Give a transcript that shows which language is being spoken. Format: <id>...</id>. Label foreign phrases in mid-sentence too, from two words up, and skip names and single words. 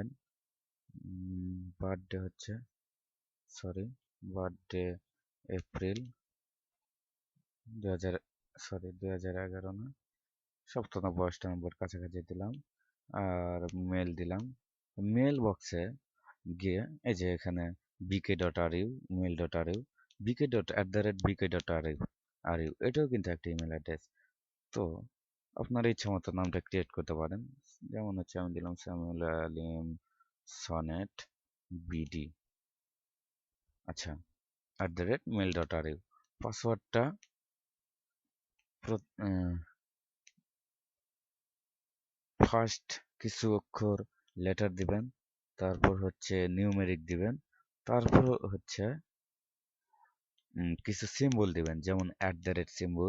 <bn>বার্থডে হচ্ছে, সরি,</bn> <en>birthday April</en> <bn>2000, সরি 2011 না, 97 নম্বর কাছাকাছি দিলাম। আর মেল দিলাম।</bn> <en>mail box</en> <bn>গিয়ে এই যে এখানে bk.ru, mail.ru, bk.@bk.ru, এটাও কিন্তু একটা</bn> <en>email address.</en> <bn>তো আপনার ইচ্ছা মতো নামটা ক্রিয়েট করতে পারেন, যেমন হচ্ছে আমি দিলাম সামিউল আলিম সনেট বিডি। আচ্ছা, @mail.ru। পাসওয়ার্ডটা ফার্স্ট কিছু অক্ষর লেটার দিবেন, তারপর হচ্ছে নিউমেরিক দিবেন, তারপর হচ্ছে কিছু সিম্বল দিবেন, যেমন @ সিম্বল।</bn>